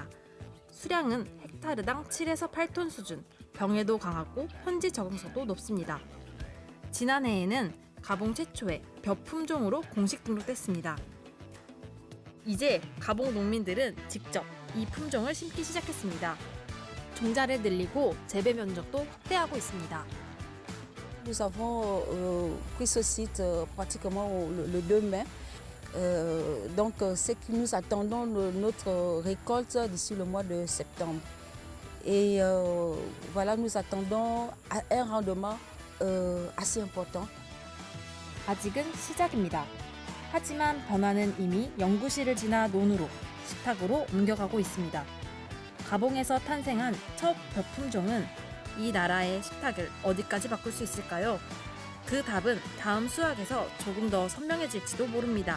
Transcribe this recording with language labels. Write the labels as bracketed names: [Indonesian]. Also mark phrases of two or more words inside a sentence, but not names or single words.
[Korean] 수량은 헥타르당 7에서 8톤 수준, 병에도 강하고 현지 적응성도 높습니다. 지난해에는 가봉 최초의 벼 품종으로 공식 등록됐습니다. 이제 가봉 농민들은 직접 이 품종을 심기 시작했습니다. 종자를 늘리고 재배 면적도 확대하고 있습니다. [French] Nous avons pris ce site pratiquement le 2 mai. Donc, c'est que nous attendons notre récolte d'ici le mois de septembre. Et voilà, nous attendons un rendement assez important. [Korean] 아직은 시작입니다. 하지만 변화는 이미 연구실을 지나 논으로, 식탁으로 옮겨가고 있습니다. 가봉에서 탄생한 첫 벼 품종은 이 나라의 식탁을 어디까지 바꿀 수 있을까요? 그 답은 다음 수학에서 조금 더 선명해질지도 모릅니다.